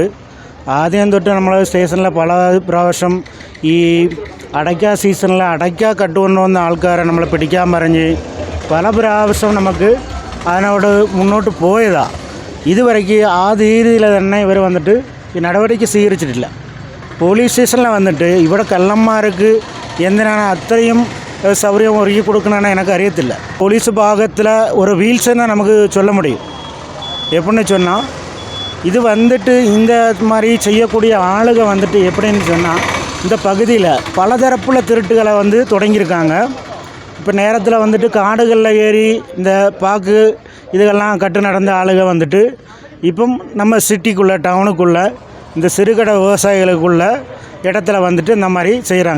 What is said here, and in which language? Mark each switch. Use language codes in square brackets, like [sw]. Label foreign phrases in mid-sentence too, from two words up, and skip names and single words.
[ml] ആദ്യം തൊട്ട് നമ്മൾ സ്റ്റേഷനിലെ പല പ്രാവശ്യം ഈ അടയ്ക്ക സീസണിൽ അടയ്ക്ക കട്ടുകൊണ്ടുവന്ന ആൾക്കാരെ നമ്മൾ പിടിക്കാൻ പറഞ്ഞ് പല പ്രാവശ്യം നമുക്ക് അതിനോട് മുന്നോട്ട് പോയതാണ്. ഇതുവരയ്ക്ക് ആ രീതിയിൽ തന്നെ ഇവർ വന്നിട്ട് ഈ നടപടിക്ക് സ്വീകരിച്ചിട്ടില്ല. പോലീസ് സ്റ്റേഷനിൽ വന്നിട്ട് ഇവിടെ കള്ളന്മാർക്ക് എന്തിനാണ് അത്രയും സൗകര്യം ഒരുക്കി കൊടുക്കണമെന്ന് എനിക്കറിയത്തില്ല. പോലീസ് ഭാഗത്തിൽ ഒരു വീൽസെന്നെ നമുക്ക് [ta] சொல்ல முடியும். எப்படின்னு சொன்னால், இது வந்துட்டு இந்த மாதிரி செய்யக்கூடிய ஆளுக வந்துட்டு எப்படின்னு சொன்னால், இந்த பகுதியில் பலதரப்புல திருட்டுகளை வந்து தொடங்கியிருக்காங்க. இப்போ நேரத்தில் வந்துட்டு காடுகளில் ஏறி இந்த பாக்கு இதுகெல்லாம் கட்டு நடந்த ஆளுக வந்துட்டு இப்போ நம்ம சிட்டிக்குள்ளே, டவுனுக்குள்ளே, இந்த சிறுகடை விவசாயிகளுக்குள்ள இடத்துல வந்துட்டு இந்த மாதிரி செய்கிறாங்க.